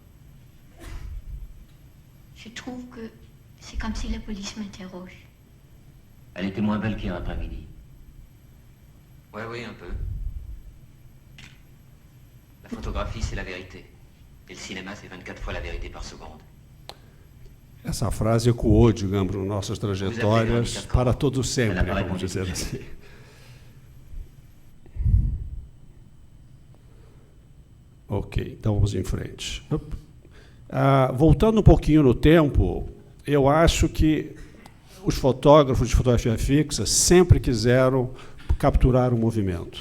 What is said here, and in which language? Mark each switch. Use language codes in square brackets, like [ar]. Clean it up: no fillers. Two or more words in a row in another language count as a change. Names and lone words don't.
[fr] Je trouve que c'est comme si la police m'interroge. Elle était moins belle qu'hier après-midi. Ouais, oui, un peu. La photographie, c'est la vérité. Et le cinéma, c'est 24 fois la vérité par seconde. [pt] Essa frase ecoou, digamos, nas nossas trajetórias para todo sempre, vamos dizer assim. Ok, então vamos em frente. Voltando um pouquinho no tempo, eu acho que os fotógrafos de fotografia fixa sempre quiseram capturar o movimento.